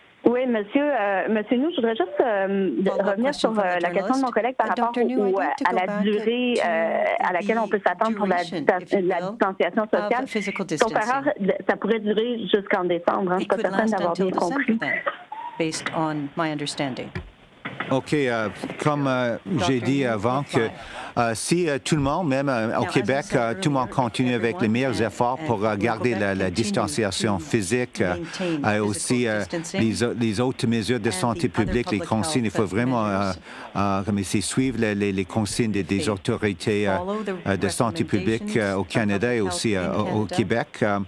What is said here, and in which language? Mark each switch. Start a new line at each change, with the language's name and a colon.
French: Oui, monsieur Nous, je voudrais juste revenir sur la question de mon collègue par rapport à la durée à laquelle on peut s'attendre pour la distanciation sociale. Sauf erreur, ça pourrait durer jusqu'en décembre. Je ne suis pas certaine d'avoir bien compris.
English: Based on my understanding. OK.
French: Comme j'ai dit avant, que si tout le monde, même au Québec, tout le monde continue avec les meilleurs efforts pour garder la distanciation physique, aussi les autres mesures de santé publique, les consignes, il faut vraiment suivre les consignes des autorités de santé publique au Canada et aussi au Québec.